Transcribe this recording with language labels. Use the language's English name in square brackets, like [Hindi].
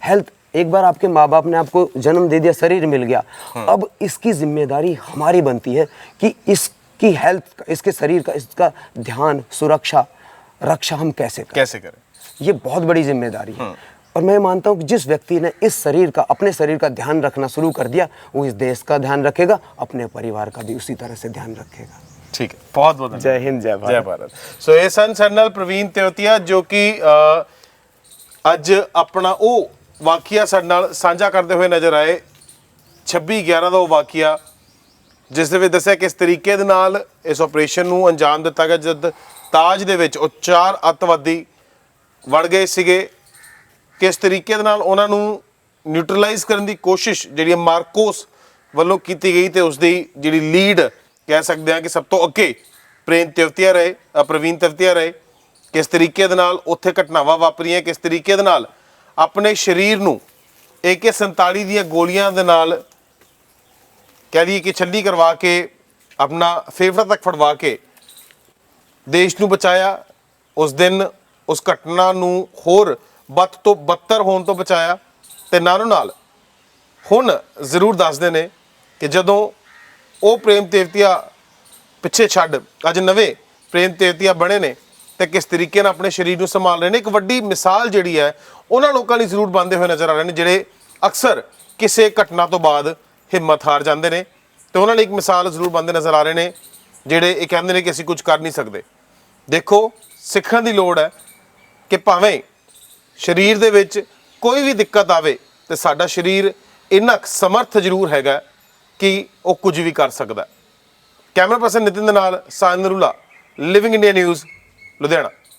[Hindi] Health, एक बार आपके माँ बाप ने आपको जन्म दे दिया, शरीर मिल गया, अब इसकी जिम्मेदारी हमारी बनती है कि इसकी हेल्थ, इसके शरीर का, इसका ध्यान, सुरक्षा, रक्षा हम कैसे करें। ये बहुत बड़ी जिम्मेदारी है। और मैं मानता हूँ कि जिस व्यक्ति ने इस शरीर का, अपने शरीर का ध्यान रखना शुरू कर दिया, वो इस देश का ध्यान रखेगा, अपने परिवार का भी उसी तरह से ध्यान रखेगा। ठीक है, बहुत बहुत जय हिंद, जय भारत। जय भारत। सो ये सन कर्नल प्रवीण तेवतिया, जो कि [Punjabi] ਅੱਜ ਆਪਣਾ ਉਹ ਵਾਕਿਆ ਸਾਡੇ ਨਾਲ ਸਾਂਝਾ ਕਰਦੇ ਹੋਏ ਨਜ਼ਰ ਆਏ। 26/11 ਦਾ ਉਹ ਵਾਕਿਆ ਜਿਸ ਦੇ ਵਿੱਚ ਦੱਸਿਆ ਕਿਸ ਤਰੀਕੇ ਦੇ ਨਾਲ ਇਸ ਆਪਰੇਸ਼ਨ ਨੂੰ ਅੰਜਾਮ ਦਿੱਤਾ ਗਿਆ, ਜਦ ਤਾਜ ਦੇ ਵਿੱਚ ਉਹ 4 ਅੱਤਵਾਦੀ ਵੜ ਗਏ ਸੀਗੇ, ਕਿਸ ਤਰੀਕੇ ਦੇ ਨਾਲ ਉਹਨਾਂ ਨੂੰ ਨਿਊਟਰਲਾਈਜ਼ ਕਰਨ ਦੀ ਕੋਸ਼ਿਸ਼ ਜਿਹੜੀ ਮਾਰਕੋਸ ਵੱਲੋਂ ਕੀਤੀ ਗਈ, ਤੇ ਉਸ ਦੀ ਜਿਹੜੀ ਲੀਡ ਕਹਿ ਸਕਦੇ ਹਾਂ ਕਿ ਸਭ ਤੋਂ ਅੱਗੇ ਪ੍ਰਵੀਣ तेवतिया ਰਹੇ। किस तरीके दे नाल उत्थे घटनावां वापरियां, किस तरीके दे नाल अपने शरीर नूं AK-47 ਦੀਆਂ ਗੋਲੀਆਂ ਦੇ ਨਾਲ कह दीए कि छल्ली करवा के अपना फेफड़ा तक फड़वा के देश नूं बचाया। उस दिन उस घटना नूं होर बद तो बदतर होण तो बचाया। ते नालों नाल हुण जरूर दसदे ने कि जदों ਉਹ ਪ੍ਰੇਮ तेवतिया पिछे छड्ड अज नवे ਪ੍ਰੇਮ तेवतिया बने ने, ਤੇ ਕਿਸ ਤਰੀਕੇ ਨਾਲ ਆਪਣੇ ਸਰੀਰ ਨੂੰ ਸੰਭਾਲ ਰਹੇ ਨੇ। ਇੱਕ ਵੱਡੀ ਮਿਸਾਲ ਜਿਹੜੀ ਹੈ ਉਹਨਾਂ ਲੋਕਾਂ ਲਈ ਜ਼ਰੂਰ ਬਣਦੇ ਹੋਏ ਨਜ਼ਰ ਆ ਰਹੇ ਨੇ ਜਿਹੜੇ ਅਕਸਰ ਕਿਸੇ ਘਟਨਾ ਤੋਂ ਬਾਅਦ ਹਿੰਮਤ ਹਾਰ ਜਾਂਦੇ ਨੇ, ਤੇ ਉਹਨਾਂ ਲਈ ਇੱਕ ਮਿਸਾਲ ਜ਼ਰੂਰ ਬਣਦੇ ਨਜ਼ਰ ਆ ਰਹੇ ਨੇ ਜਿਹੜੇ ਇਹ ਕਹਿੰਦੇ ਨੇ ਕਿ ਅਸੀਂ ਕੁਝ ਕਰ ਨਹੀਂ ਸਕਦੇ। ਦੇਖੋ, ਸਿੱਖਣ ਦੀ ਲੋੜ ਹੈ ਕਿ ਭਾਵੇਂ ਸਰੀਰ ਦੇ ਵਿੱਚ ਕੋਈ ਵੀ ਦਿੱਕਤ ਆਵੇ ਤੇ ਸਾਡਾ ਸਰੀਰ ਇੰਨਾ ਸਮਰਥ ਜ਼ਰੂਰ ਹੈਗਾ ਕਿ ਉਹ ਕੁਝ ਵੀ ਕਰ ਸਕਦਾ। ਕੈਮਰਾ ਪਰਸਨ ਨਿਤਿਨ ਦੇ ਨਾਲ sign Narula, living India news, Ludhiana.